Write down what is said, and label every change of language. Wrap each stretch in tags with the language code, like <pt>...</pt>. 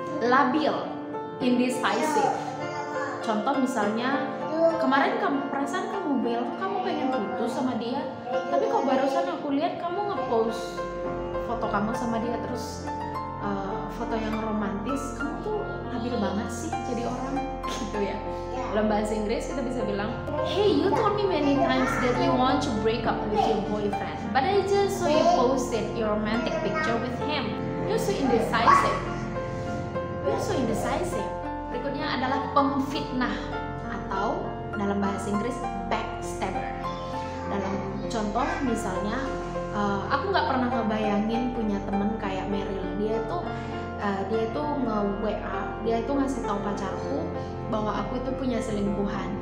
<id>Labil, indecisive. Contoh misalnya, kemarin kamu perasaan kamu bilang kamu pengen putus sama dia, tapi kok barusan aku lihat kamu ngepost foto kamu sama dia, terus foto yang romantis. Kamu tuh labil banget sih jadi orang gitu ya. Dalam bahasa Inggris kita bisa bilang,</id> <en>hey, you told me many times that you want to break up with your boyfriend, but I just saw you posted your romantic picture with him. You're so indecisive. You're so indecisive.</en> <id>Berikutnya adalah pemfitnah atau dalam bahasa Inggris backstabber. Dalam contoh misalnya, aku nggak pernah ngebayangin punya temen kayak Meryl. Dia tuh nge-WA, dia itu ngasih tahu pacarku bahwa aku itu punya selingkuhan.</id>